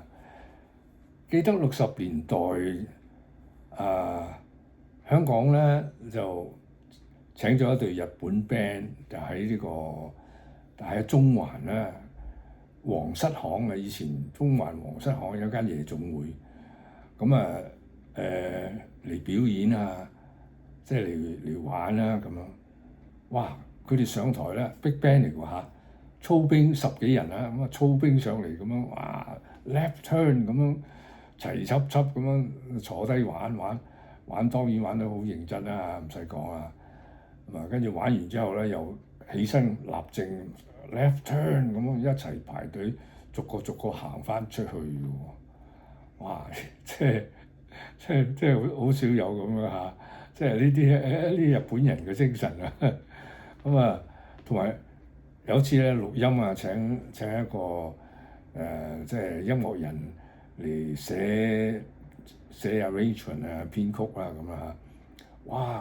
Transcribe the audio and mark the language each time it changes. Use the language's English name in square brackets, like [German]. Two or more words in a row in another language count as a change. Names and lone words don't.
[Cantonese] 記得60年代香港咧就請咗一隊日本 band，就喺中環咧皇室行嘅，以前中環皇室行有間夜總會，咁嚟表演啊，即係嚟玩啦咁樣。哇！佢哋上台咧 Big Band 嚟㗎嚇，操兵10幾人啦，咁啊操兵上嚟咁樣，哇 [English] left turn [Cantonese] 咁樣齊輯輯咁樣坐低玩，當然玩得好認真啦，唔使講啊。咁跟住玩完之後咧，又起身立正 [English] left turn [Cantonese] 咁樣一齊排隊，逐個行翻出去嘅喎。哇！即係好少有咁樣嚇，即係呢啲日本人嘅精神啊！咁同埋有次咧錄音啊，請一個即係音樂人嚟寫 arrangement 啊、編曲啦咁啊，哇！